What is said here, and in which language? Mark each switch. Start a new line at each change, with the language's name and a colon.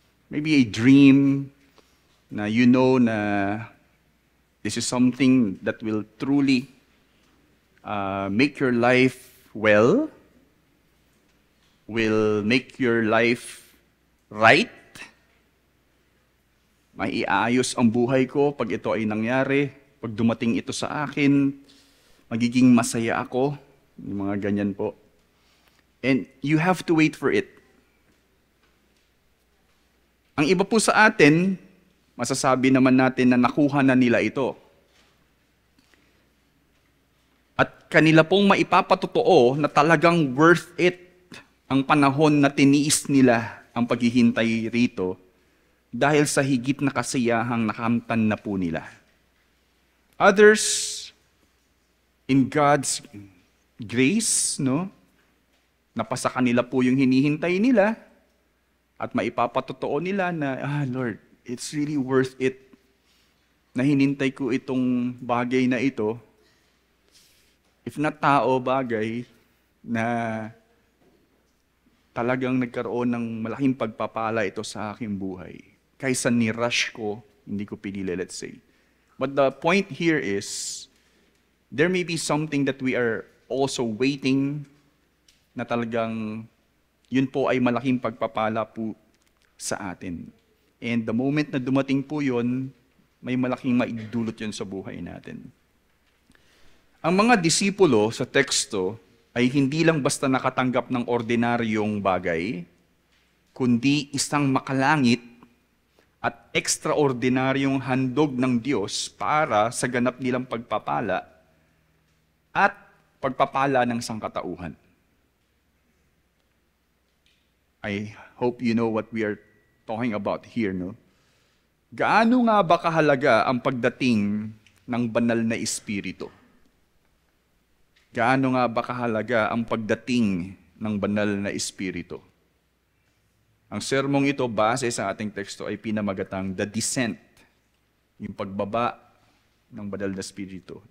English: Maybe a dream na you know na this is something that will truly make your life well, will make your life right.
Filipino: Maiaayos ang buhay ko pag ito ay nangyari. Pag dumating ito sa akin, magiging masaya ako. Yung mga ganyan po.
English: And you have to wait for it.
Filipino: Ang iba po sa atin, masasabi naman natin na nakuha na nila ito. At kanila pong maipapatotoo na talagang
English: worth it
Filipino: ang panahon na tiniis nila ang paghihintay rito, dahil sa higit na kasiyahang nakamtan na po nila.
English: Others, in God's grace,
Filipino: napasa kanila po yung hinihintay nila at maipapatotoo nila na,
English: Lord, it's really worth it
Filipino: na hinintay ko itong bagay na ito.
English: If not
Filipino: tao, bagay na talagang nagkaroon ng malaking pagpapala ito sa aking buhay. Kaysa ni-rush ko, hindi ko pinili,
English: let's say. But the point here is, there may be something that we are also waiting
Filipino: na talagang yun po ay malaking pagpapala po sa atin.
English: And the moment
Filipino: na dumating po yun, may malaking maidulot yun sa buhay natin. Ang mga disipulo sa teksto ay hindi lang basta nakatanggap ng ordinaryong bagay, kundi isang makalangit at ekstraordinaryong handog ng Diyos para sa ganap nilang pagpapala at pagpapala ng sangkatauhan.
English: I hope you know what we are talking about here, no?
Filipino: Gaano nga ba kahalaga ang pagdating ng banal na Espiritu? Gaano nga ba kahalaga ang pagdating ng banal na Espiritu? Ang sermong ito, base sa ating teksto, ay pinamagatang
English: The Descent,
Filipino: yung pagbaba ng banal na Espiritu.